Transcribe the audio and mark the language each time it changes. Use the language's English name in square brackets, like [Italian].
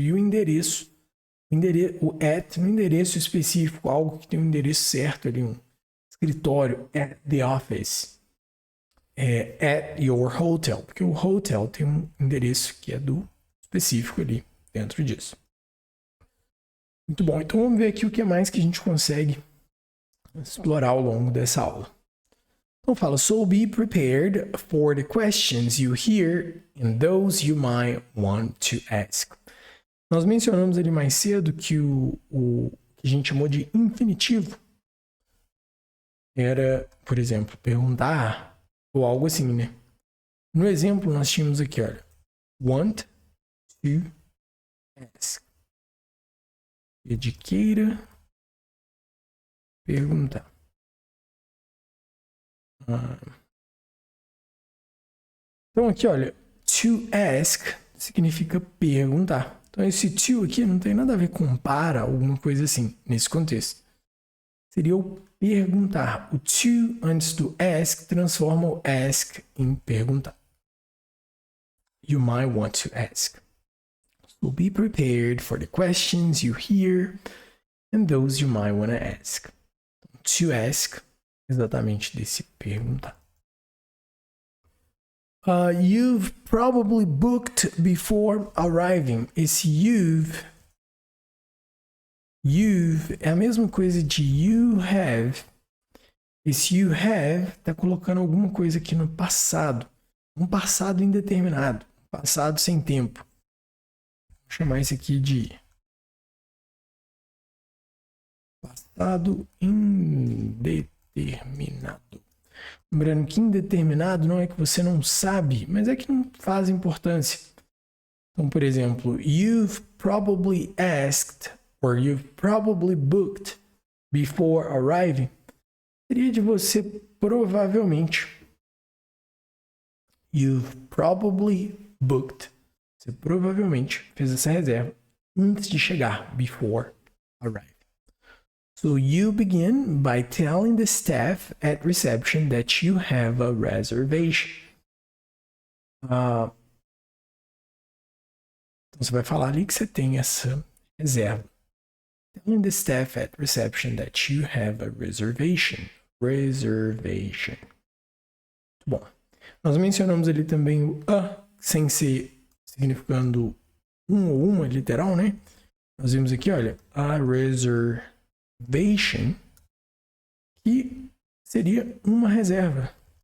[Portuguese] E o endereço, o at, no endereço específico, algo que tem um endereço certo ali, um escritório, [English] at the office, at your hotel, [Portuguese] porque o hotel tem um endereço que é do específico ali dentro disso. Muito bom, então vamos ver aqui o que mais que a gente consegue explorar ao longo dessa aula. Então fala, [English] so be prepared for the questions you hear and those you might want to ask. [Portuguese] Nós mencionamos ali mais cedo que o que a gente chamou de infinitivo era, por exemplo, perguntar ou algo assim, né? No exemplo, nós tínhamos aqui, olha, [English] want to ask. [Portuguese] E de queira perguntar. Então aqui, olha, [English] to ask [Portuguese] significa perguntar. Então esse to aqui não tem nada a ver com para, alguma coisa assim, nesse contexto. Seria o perguntar. O to antes do ask transforma o ask em perguntar. [English] You might want to ask. So be prepared for the questions you hear and those you might want to ask. To ask, [Portuguese] exatamente desse perguntar. [English] You've probably booked before arriving. [Portuguese] Esse you've é a mesma coisa de [English] you have. [Portuguese] Esse [English] you have [Portuguese] está colocando alguma coisa aqui no passado. Um passado indeterminado. Passado sem tempo. Vou chamar isso aqui de passado indeterminado. Lembrando que indeterminado não é que você não sabe, mas é que não faz importância. Então, por exemplo, [English] you've probably asked or you've probably booked before arriving. [Portuguese] Seria de você provavelmente. [English] You've probably booked. [Portuguese] Você provavelmente fez essa reserva antes de chegar, [English] before arriving. So you begin by telling the staff at reception that you have a reservation. [Portuguese] Então você vai falar ali que você tem essa reserva. [English] Telling the staff at reception that you have a reservation. [Portuguese] Reservation. Muito bom. Nós mencionamos ali também o a, sem ser significando um ou uma, literal, né? Nós vimos aqui, olha, [English] a reservation, [Portuguese] que seria uma reserva.